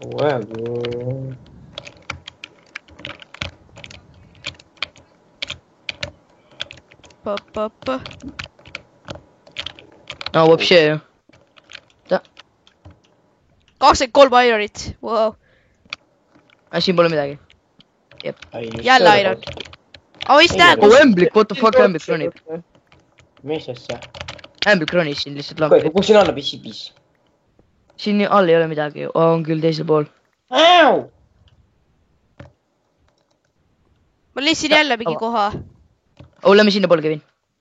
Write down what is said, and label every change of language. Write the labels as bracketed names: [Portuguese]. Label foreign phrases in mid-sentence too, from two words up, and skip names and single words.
[Estonian] no вообще ju . 23 ironit , wow. Siin pole midagi . Jälle iron. Oh, mis näed ? Oh ämblik , [English] what the fuck [Estonian] ämblik ronib . mis asja ? ämblik ronis siin lihtsalt lampi . kus siin alla pissi ? siin all ei ole midagi , on küll teisel pool . ma leidsin jälle mingi koha . oh , lähme sinna poole , Kevin .